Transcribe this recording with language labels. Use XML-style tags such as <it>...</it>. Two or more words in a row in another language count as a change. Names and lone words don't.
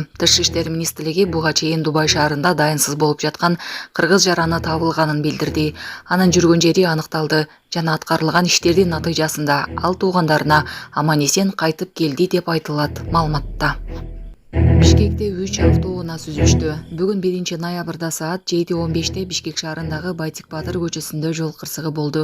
<ky>Тышкы иштер министрлиги буга чейин Дубай шаарында дайынсыз болып жатқан қырғыз жараны табылганын билдирди. Анын жүргөн жери аныкталды жана аткарылган иштердин натыйжасында ал туугандарына аман-эсен кайтып келди деп айтылат маалыматта. Бишкекте 3 автоунаа сүзүштү. Бүгүн 1-ноябрда саат 7:15 Бишкек шаарындагы Байтик Батыр көчөсүндө жол кырсыгы болду.</ky>